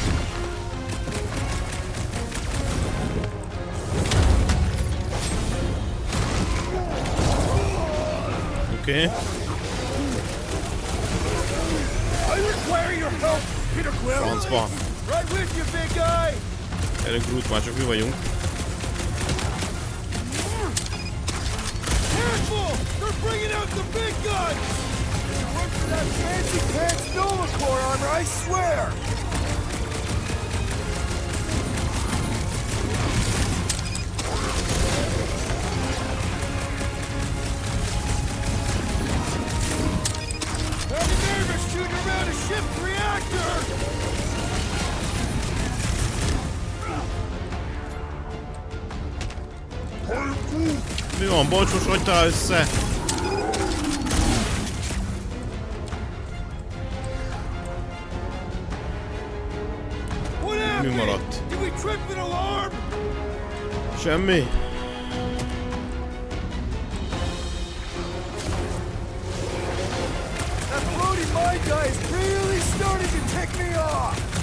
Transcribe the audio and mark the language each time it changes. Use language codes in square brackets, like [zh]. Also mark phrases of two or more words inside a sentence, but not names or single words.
[en] Okay. I require your help, Peter Quill! [hu] Francba. [en] Right with you, big guy! [hu] Gyerünk, Groot, már csak mi vagyunk. [en] Careful! They're bringing out the big guns! You work for that fancy pants Nova Corps armor, I swear! I'm nervous shooting around a ship's reactor! [hu] Mi van, Bolcsos, hagytál össze? Mi maradt? [en] Did we tripping alarm? [hu] Semmi. [en] That floating mind guy is really starting to tick me off.